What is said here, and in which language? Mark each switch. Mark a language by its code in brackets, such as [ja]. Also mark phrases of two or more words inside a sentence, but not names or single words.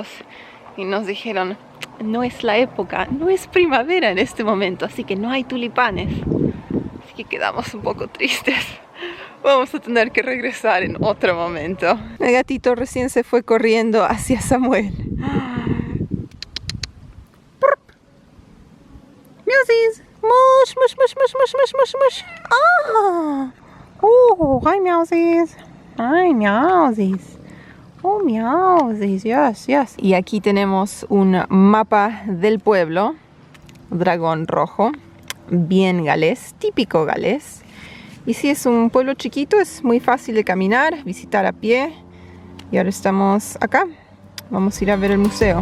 [es] Y nos dijeron, no es la época, no es primavera en este momento, así que no hay tulipanes. Así que quedamos un poco tristes. Vamos a tener que regresar en otro momento. El gatito recién se fue corriendo hacia Samuel. Miausis. Mush, mush, mush, mush, mush, mush, mush, mush. [en] Ah. Hi, Miausis. Hi, Miausis. Oh, Miausis, yes, yes. [es] Y aquí tenemos un mapa del pueblo. Dragón rojo. bien galés, típico galés. Y sí, es un pueblo chiquito, es muy fácil de caminar, visitar a pie. Y ahora estamos acá. Vamos a ir a ver el museo.